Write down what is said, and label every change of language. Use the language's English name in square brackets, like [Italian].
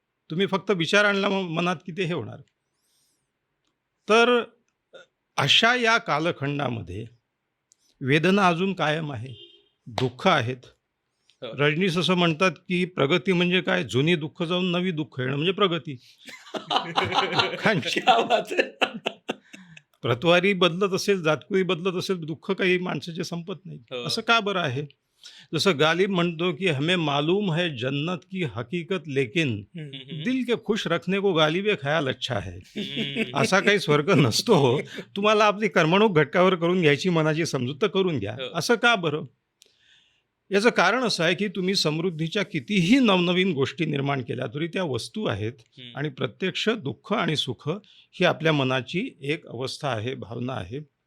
[Marathi] तुम्ही फक्त विचार आणला मनात की ते हे होणार. तर अशा या कालखंडामध्ये वेदना अजून कायम आहे, दुःख आहेत. हो. रजनीश असं म्हणतात की प्रगती म्हणजे काय? जुनी दुःख जाऊन नवी दुःख येणं म्हणजे प्रगती. [Hindi] क्या बात [Marathi] आहे. प्रतवारी बदलत असेल, जातकुळी बदलत असेल, दुःख काही माणसाचे संपत नाही. हो. असं का बरं आहे? जसं गालिब म्हणतो की [Hindi] हमें मालूम है जन्नत की हकीकत, लेकिन दिल के खुश रखने को गालिबे ख्याल अच्छा है. हम्म. [Marathi] असा काही स्वर्ग नसतो. तुम्हाला आपली कर्मणूक घटकावर करून घ्यायची मनाची समजूत तर करून घ्या. हो. असं का बरं? याचं कारण असं आहे की तुम्ही समृद्धीच्या कितीही नवनवीन गोष्टी निर्माण केल्या तरी त्या वस्तू आहेत, हम्म. आणि प्रत्यक्ष दुःख आणि सुख ही आपल्या मनाची एक अवस्था आहे, भावना आहे.